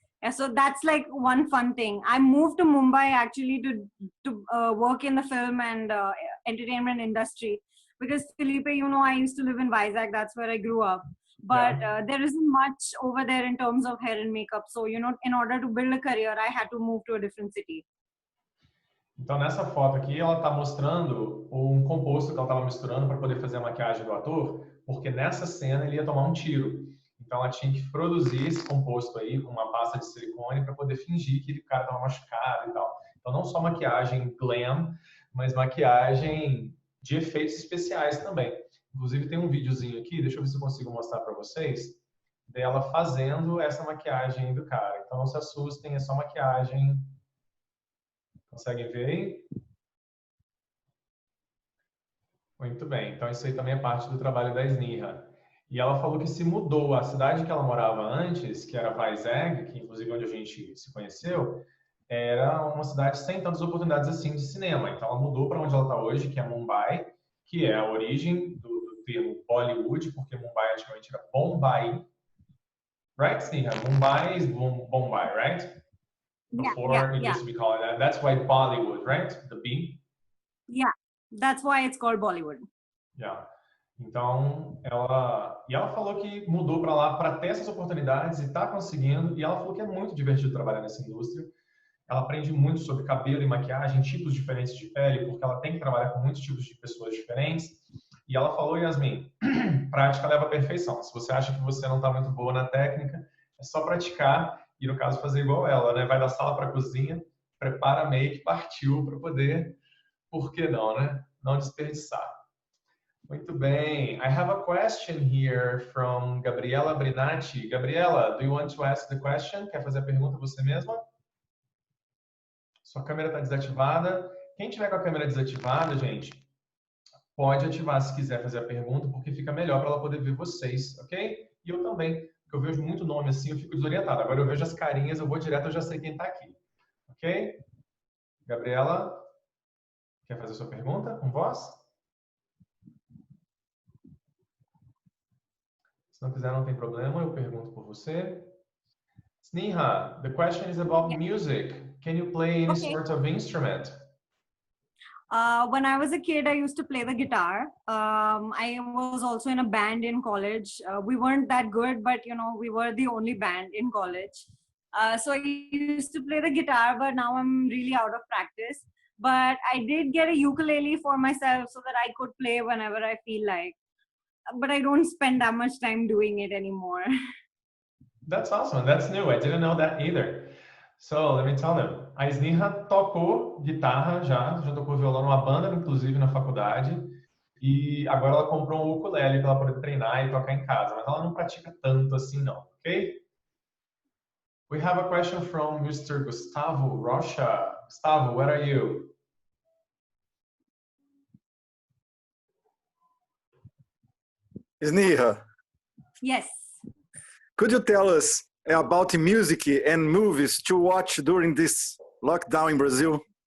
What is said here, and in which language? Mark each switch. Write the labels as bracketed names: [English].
[English] Yeah, so that's like one fun thing. I moved to Mumbai actually to work in the film and entertainment industry because Felipe, you know, I used to live in Vizag, that's where I grew up. But there isn't much over there in terms of hair and makeup. So, you know, in order to build a career, I had to move to a different city. [Portuguese] Então, nessa foto aqui, ela está mostrando um composto que ela estava misturando para poder fazer a maquiagem do ator, porque nessa cena ele ia tomar um tiro. Então, ela tinha que produzir esse composto aí com uma pasta de silicone para poder fingir que o cara estava machucado e tal. Então, não só maquiagem glam, mas maquiagem de efeitos especiais também. Inclusive, tem um videozinho aqui, deixa eu ver se eu consigo mostrar para vocês, dela fazendo essa maquiagem do cara. Então, não se assustem, é só maquiagem. Conseguem ver aí? Muito bem. Então, isso aí também é parte do trabalho da Sneha. E ela falou que se mudou. A cidade que ela morava antes, que era Vizag, que inclusive onde a gente se conheceu, era uma cidade sem tantas oportunidades assim de cinema. Então, ela mudou para onde ela está hoje, que é Mumbai, que é a origem do termo Bollywood, porque Mumbai antigamente era Bombay. [English] Right, Sneha? Mumbai is Bombay, right? Before it used to be called that. That's why Bollywood, right? The B? Yeah, that's why it's called Bollywood. Yeah. [Portuguese] Então, ela falou que mudou para lá para ter essas oportunidades e está conseguindo. E ela falou que é muito divertido trabalhar nessa indústria. Ela aprende muito sobre cabelo e maquiagem, tipos diferentes de pele, porque ela tem que trabalhar com muitos tipos de pessoas diferentes. E ela falou, Yasmin, prática leva à perfeição. Se você acha que você não está muito boa na técnica, é só praticar e, no caso, fazer igual ela, né? Vai da sala para a cozinha, prepara a make, partiu para poder, por que não, né? Não desperdiçar. Muito bem. [English] I have a question here from Gabriela Brinatti. Gabriela, do you want to ask the question? [Portuguese] Quer fazer a pergunta você mesma? Sua câmera está desativada. Quem tiver com a câmera desativada, gente, pode ativar se quiser fazer a pergunta, porque fica melhor para ela poder ver vocês, ok? E eu também, porque eu vejo muito nome assim, eu fico desorientado. Agora eu vejo as carinhas, eu vou direto, eu já sei quem está aqui. Ok? Gabriela, quer fazer sua pergunta com voz? Se não quiser, não tem problema, eu pergunto por você. [English] Sneha, the question is about music. Can you play any sort of instrument? When I was a kid, I used to play the guitar. I was also in a band in college. We weren't that good, but you know, we were the only band in college. So I used to play the guitar, but now I'm really out of practice. But I did get a ukulele for myself so that I could play whenever I feel like. But I don't spend that much time doing it anymore. That's awesome. That's new. I didn't know that either. So, let me tell them. [Portuguese] A Sneha tocou guitarra já tocou violão numa banda, inclusive na faculdade, e agora ela comprou um ukulele para ela poder treinar e tocar em casa, mas ela não pratica tanto assim não, ok? [English] We have a question from Mr. Gustavo Rocha. Gustavo, where are you? Sneha. Yes. Could you tell us about music and movies to watch during this lockdown in Brazil?